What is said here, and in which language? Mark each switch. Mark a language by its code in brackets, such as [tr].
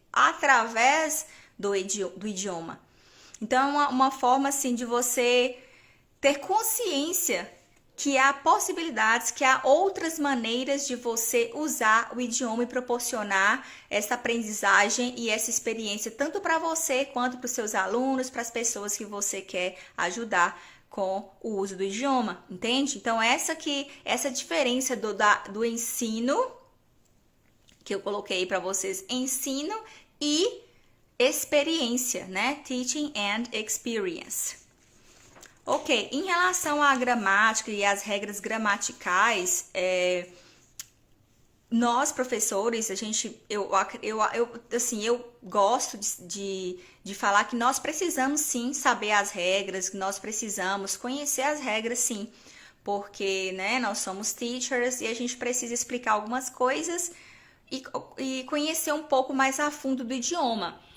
[pt] Através do idioma. Então, é uma forma, assim, de você ter consciência que há possibilidades, que há outras maneiras de você usar o idioma e proporcionar essa aprendizagem e essa experiência tanto para você quanto para os seus alunos, para as pessoas que você quer ajudar com o uso do idioma, entende? Então essa diferença do ensino que eu coloquei para vocês, ensino e experiência, né? [en] Teaching and experience. [pt] Ok, em relação à gramática e às regras gramaticais, nós professores, eu gosto de falar que nós precisamos sim saber as regras, que nós precisamos conhecer as regras sim, porque, né, nós somos teachers e a gente precisa explicar algumas coisas e conhecer um pouco mais a fundo do idioma.